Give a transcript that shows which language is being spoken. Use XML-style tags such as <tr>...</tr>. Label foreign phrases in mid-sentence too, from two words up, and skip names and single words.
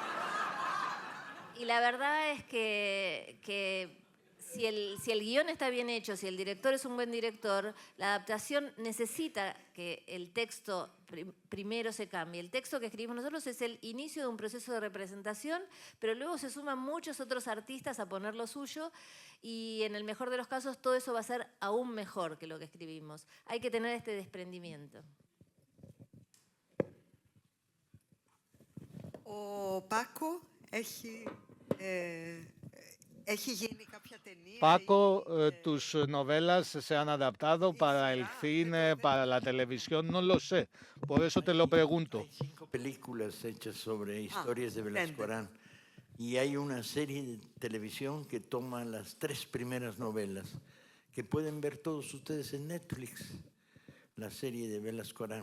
<es>Y la verdad es que si el guión está bien hecho, si el director es un buen director, la adaptación necesita que el texto primero se cambie. El texto que escribimos nosotros es el inicio de un proceso de representación, pero luego se suman muchos otros artistas a poner lo suyo, y en el mejor de los casos todo eso va a ser aún mejor que lo que escribimos. Hay que tener este desprendimiento.</es> <el>Ο Πάκο έχει γίνει κάποια ταινία.</el> <es>Paco, tus novelas se han adaptado para el cine, para la televisión, no lo sé. Por eso te lo pregunto. Hay 5 películas hechas sobre historias de Velasco Arán. Y hay una serie de televisión que toma las 3 primeras novelas, que pueden ver todos ustedes en Netflix, la serie de Velas Corán.</es>